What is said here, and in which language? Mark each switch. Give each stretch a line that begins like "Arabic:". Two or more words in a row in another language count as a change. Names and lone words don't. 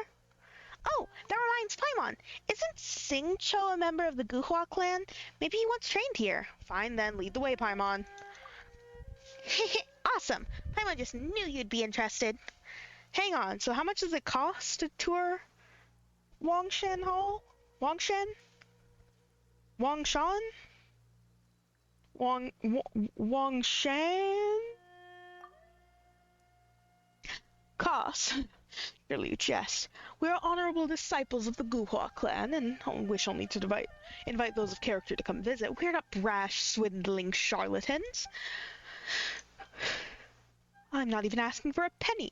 English: Oh, that reminds Paimon. Isn't Xingqiu a member of the Guhua clan? Maybe he once trained here. Fine then, lead the way, Paimon. Awesome. Paimon just knew you'd be interested. Hang on, so how much does it cost to tour Wangshan Hall? Wangshan? Wangshan? Wangshan? Cost? Surely you jest. We are honorable disciples of the Guhua clan, and wish only to invite those of character to come visit. We're not brash, swindling charlatans. I'm not even asking for a penny.